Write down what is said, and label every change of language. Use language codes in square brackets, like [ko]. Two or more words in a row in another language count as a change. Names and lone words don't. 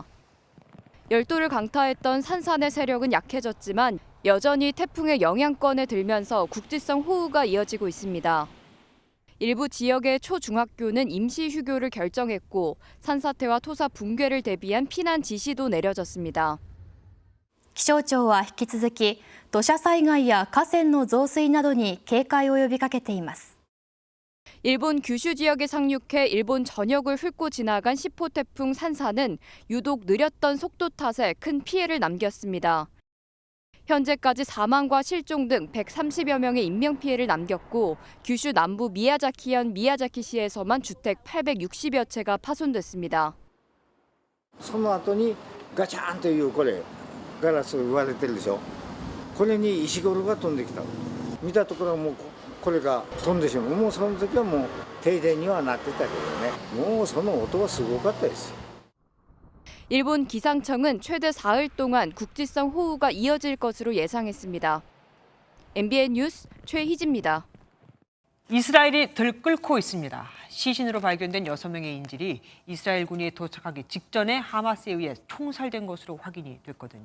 [ko] 열도를 강타했던 산산의 세력은 약해졌지만 여전히 태풍의 영향권에 들면서 국지성 호우가 이어지고 있습니다. 일부 지역의 초중학교는 임시 휴교를 결정했고 산사태와 토사 붕괴를 대비한 피난 지시도 내려졌습니다. [ja] 気象庁は引き続き土砂災害や河川の増水などに警戒を呼びかけています。 [ko] 일본 규슈 지역에 상륙해 일본 전역을 훑고 지나간 10호 태풍 산사는 유독 느렸던 속도 탓에 큰 피해를 남겼습니다. 현재까지 사망과 실종 등 130여 명의 인명피해를 남겼고 규슈 남부 미야자키현 미야자키시에서만 주택 860여 채가 파손됐습니다. [ja] その後にガチャンというこれガラス割れてるでしょ。これに石ころが飛んできた。見たところもうこれが飛んでしまう。もうその時はもう停電にはなってたけどね。もうその音はすごかったです。 [ko] 일본 기상청은 최대 4일 동안 국지성 호우가 이어질 것으로 예상했습니다. MBN 뉴스 최희지입니다. 이스라엘이 들끓고 있습니다. 시신으로 발견된 6명의 인질이 이스라엘군이 도착하기 직전에 하마스에 의해 총살된 것으로 확인이 됐거든요.